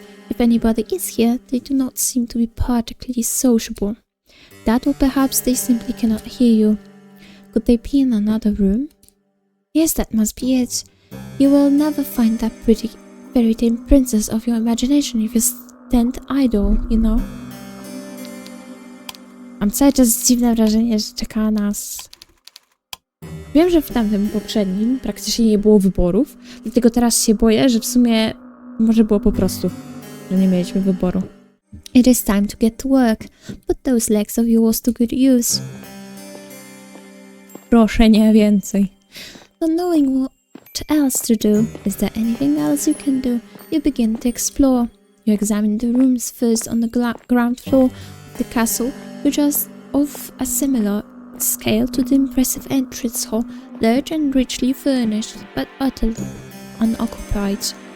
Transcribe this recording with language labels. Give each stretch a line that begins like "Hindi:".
English: If anybody is here, they do not seem to be particularly sociable. That, or perhaps they simply cannot hear you. Could they be in another room? Yes, that must be it. You will never find that pretty fairy tale princess of your imagination if you stand idle, you know.
Polish: Mam cały czas dziwne wrażenie, że czeka nas... Wiem, że w tamtym poprzednim praktycznie nie było wyborów, dlatego teraz się boję, że w sumie może było po prostu, że nie mieliśmy wyboru.
English: It is time to get to work. Put those legs of yours to good use.
Polish: Proszę, nie więcej.
English: Not knowing what else to do, is there anything else you can do? You begin to explore. You examine the rooms first on the ground floor of the castle, which are of a similar scale to the impressive entrance hall, large and richly furnished, but utterly unoccupied.